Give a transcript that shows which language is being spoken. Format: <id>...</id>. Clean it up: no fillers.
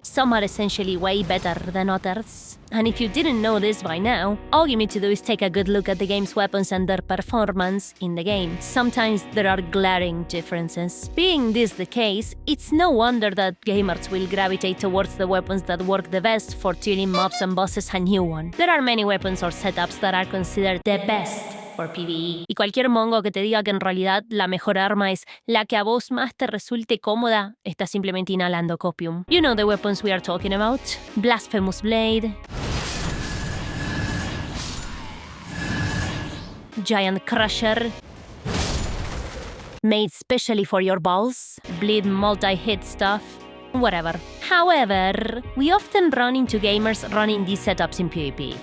<en>Some are essentially way better than others. And if you didn't know this by now, all you need to do is take a good look at the game's weapons and their performance in the game. Sometimes there are glaring differences. Being this the case, it's no wonder that gamers will gravitate towards the weapons that work the best for tilling mobs and bosses a new one. There are many weapons or setups that are considered the best for PvE.</en> <es>Y cualquier mongo que te diga que en realidad la mejor arma es la que a vos más te resulte cómoda, está simplemente inhalando copium.</es> <en>You know the weapons we are talking about. Blasphemous Blade, Giant Crusher, made specially for your balls, bleed multi-hit stuff, whatever. However, we often run into gamers running these setups in PvP.</en>